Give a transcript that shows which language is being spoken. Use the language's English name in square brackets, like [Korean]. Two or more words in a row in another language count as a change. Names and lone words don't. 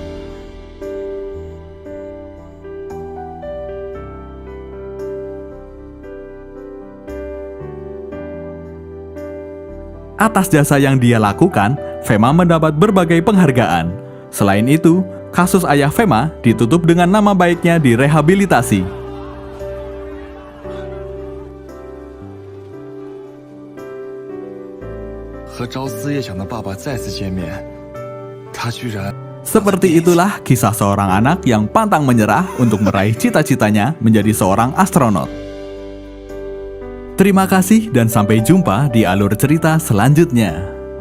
[Indonesian] Atas jasa yang dia lakukan, Fema mendapat berbagai penghargaan. Selain itu, kasus ayah Fema ditutup dengan nama baiknya direhabilitasi. [Chinese] 和朝思夜想的爸爸再次见面，他居然 [Indonesian] Seperti itulah kisah seorang anak yang pantang menyerah untuk meraih cita-citanya menjadi seorang astronot. Terima kasih dan sampai jumpa di alur cerita selanjutnya.